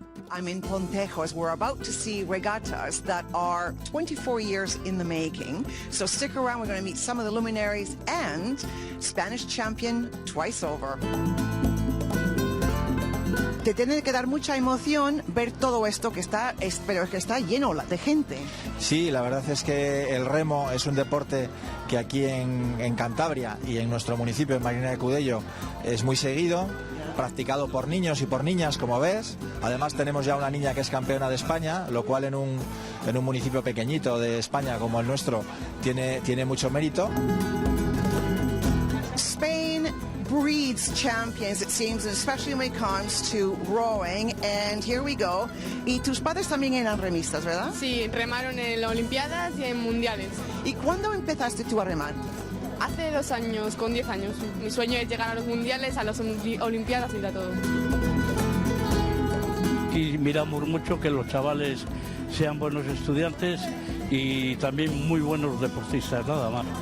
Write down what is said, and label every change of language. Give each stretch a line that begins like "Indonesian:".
English: I'm in Pontejos. We're about to see regattas that are 24 years in the making. So stick around. We're going to meet some of the luminaries and Spanish champion twice over.
Spanish: Te tiene que dar mucha emoción ver todo esto que está, pero es que está lleno de gente. Sí, la verdad es que el remo es un deporte que aquí en Cantabria y en nuestro municipio, en Marina de Cudello, es muy seguido, practicado por niños y por niñas, como ves. Además tenemos ya una niña que es campeona de España, lo cual en un municipio pequeñito de España como el nuestro tiene mucho mérito.
English: Spain breeds champions, it seems, especially when it comes to rowing. And here we go.
Spanish: Y tus padres también eran remistas, ¿verdad? Sí, remaron en Olimpiadas y en Mundiales. ¿Y cuándo empezaste tú a remar? Hace 2 años, con 10 años. Mi sueño es llegar a los Mundiales, a las Olimpiadas y a todo. Y miramos mucho que los chavales sean buenos estudiantes y también muy buenos deportistas, nada más.